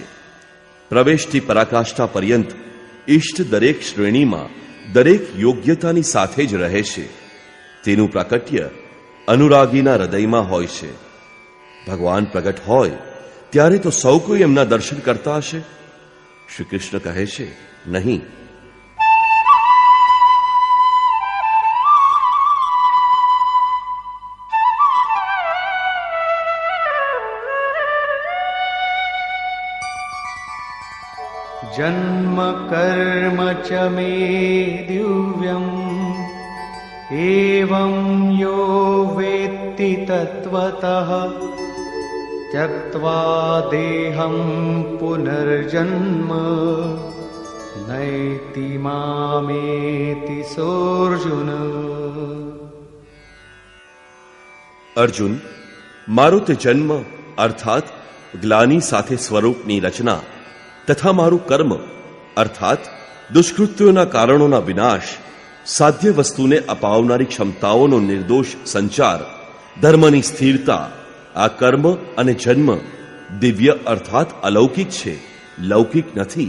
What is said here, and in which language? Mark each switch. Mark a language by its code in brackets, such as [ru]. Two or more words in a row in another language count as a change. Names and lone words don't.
[gu] પ્રવેશથી પરાકાષ્ઠા પર્યંત ઈષ્ટ દરેક શ્રેણીમાં દરેક યોગ્યતાની સાથે જ રહે છે. તેનું પ્રાકટ્ય અનુરાગીના હૃદયમાં હોય છે. ભગવાન પ્રગટ હોય ત્યારે તો સૌ કોઈ એમના દર્શન કરતા હશે. શ્રી કૃષ્ણ કહે છે, નહીં. [sa] जन्म कर्म च मे दिव्यम् एवं यो वेत्ति तत्त्वतः त्यक्त्वा देहं पुनर्जन्म नैति मामेति सोऽर्जुन. [gu] અર્જુન, મારો તે જન્મ અર્થાત ગ્લાની સાથે સ્વરૂપની રચના તથા મારું કર્મ અર્થાત દુષ્કૃત્યોના કારણોના વિનાશ, સાધ્ય વસ્તુને અપાવનારી ક્ષમતાઓનો નિર્દોષ સંચાર, ધર્મની સ્થિરતા, આ કર્મ અને જન્મ દિવ્ય અર્થાત અલૌકિક છે, લૌકિક નથી.